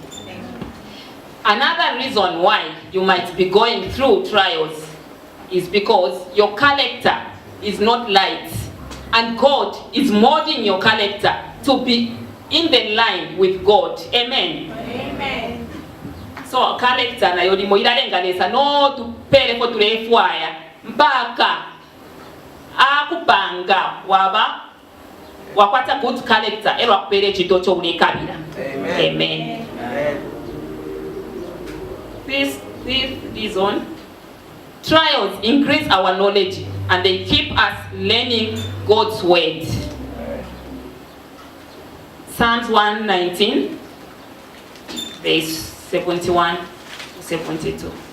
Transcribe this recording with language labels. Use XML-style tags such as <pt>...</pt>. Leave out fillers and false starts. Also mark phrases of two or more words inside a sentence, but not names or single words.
<en>Another reason why you might be going through trials is because your character is not light, and God is molding your character to be in the line with God. Amen. Amen.</en> <bem>So character nayo limo ilalenganisa no tupele ko tulefwaya mpaka akupanga waba wakwata</bem> <en>good character</en> <bem>ero akupele chito cho ulekabira.</bem> <en>Amen. Amen. This reason, trials increase our knowledge and they keep us learning God's word. Psalms 119, verse 71 to 72.</en>